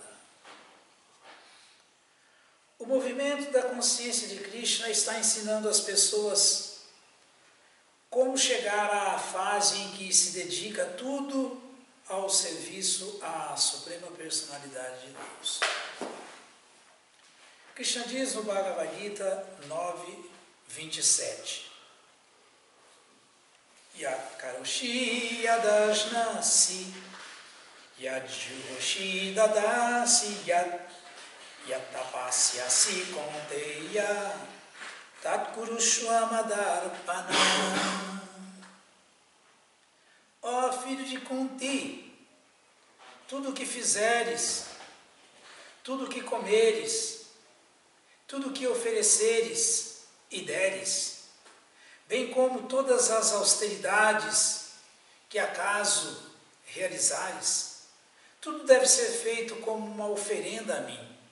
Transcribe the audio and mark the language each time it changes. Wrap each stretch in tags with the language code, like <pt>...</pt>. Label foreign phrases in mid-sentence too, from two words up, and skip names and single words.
<pt>O movimento da consciência de Krishna está ensinando as pessoas como chegar à fase em que se dedica tudo ao serviço à Suprema Personalidade de Deus. Krishna diz no Bhagavad Gita 9:27.</pt> <sa>Yat karoshi yadashnasi yad juhoshi dadasi yat yatapasyasi konteya tat kurushwamadarpana.</sa> <pt>Ó filho de Kunti, tudo o que fizeres, tudo o que comeres, tudo o que ofereceres e deres, bem como todas as austeridades que acaso realizares, tudo deve ser feito como uma oferenda a mim.</pt>